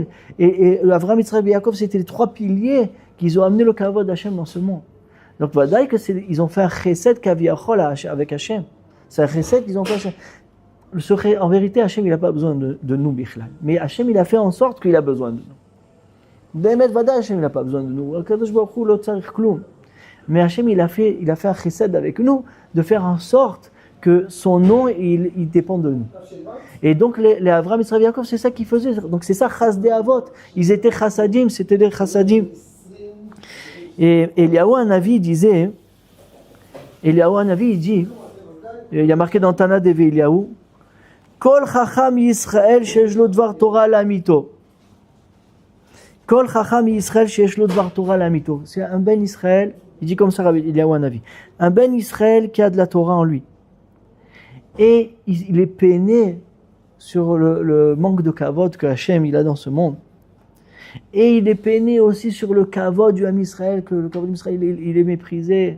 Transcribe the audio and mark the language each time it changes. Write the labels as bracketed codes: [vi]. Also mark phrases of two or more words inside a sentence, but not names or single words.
[fr] Et Avraham, Yitzhak et Yaakov, c'était les trois piliers qui ont amené le kavod d'Hachem dans ce monde. Donc vadaï que ils ont fait un [he] חסד כביכול [fr] avec Hachem. C'est un chesed qu'ils ont fait. En vérité, Hachem il n'a pas besoin de nous, bichlal. Mais Hachem il a fait en sorte qu'il a besoin de nous. [he] באמת ודאי, [fr] Hachem il n'a pas besoin de nous. [he] קדוש ברוך הוא לא צריך כלום. [fr] Mais Hachem il a fait un chesed avec nous de faire en sorte que son nom il dépend de nous. Et donc les Avraham, Yitzhak et Yaakov, c'est ça qu'ils faisaient. Donc c'est ça [he] חסדי אבות. [fr] Ils étaient chassadim, c'était des chassadim. Et Eliyahu Hanavi disait, il y a marqué dans Tana Devi Eliyahu, [he] כל חכם ישראל שיש לו דבר תורה לאמיתו. כל חכם ישראל שיש לו דבר תורה לאמיתו. [fr] C'est un [he] בן ישראל, [fr] il dit comme ça Eliyahu Hanavi, un [he] בן ישראל [fr] qui a de la Torah en lui. Et il est peiné sur le manque de kavod que Hachem il a dans ce monde. Et il est peiné aussi sur le kavod du [he] עם ישראל, [fr] que le kavod d'Israël il est méprisé.